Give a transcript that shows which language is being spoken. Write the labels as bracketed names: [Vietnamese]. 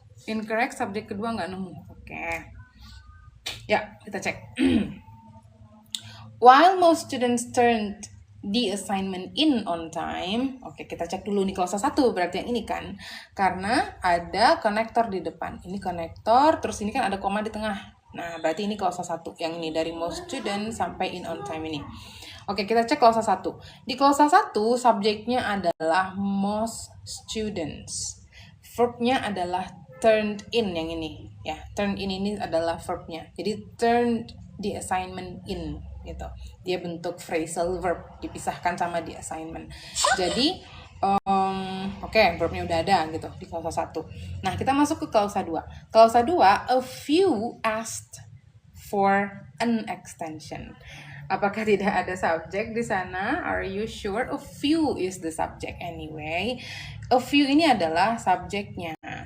[Indonesian] Incorrect, subjek kedua nggak nemu. Oke. Ya, kita cek. [English] While most students turned the assignment in on time. [Indonesian] Oke, kita cek dulu nih klausa 1, berarti yang ini kan. Karena ada konektor di depan. Ini konektor, terus ini kan ada koma di tengah. Nah, berarti ini klausa 1. Yang ini dari most students sampai in on time ini. Oke, kita cek klausa 1. Di klausa 1, subjeknya adalah most students. Verbnya adalah turned in yang ini. Ya, turned in ini adalah verbnya. Jadi turned the assignment in gitu. Dia bentuk phrasal verb dipisahkan sama the assignment. Jadi oke, verbnya udah ada gitu di klausa 1. Nah, kita masuk ke klausa 2. [English] Klausa 2, a few asked for an extension. [Indonesian] Apakah tidak ada subjek di sana? [English] Are you sure? A few is the subject anyway. [Indonesian] A few ini adalah subjeknya.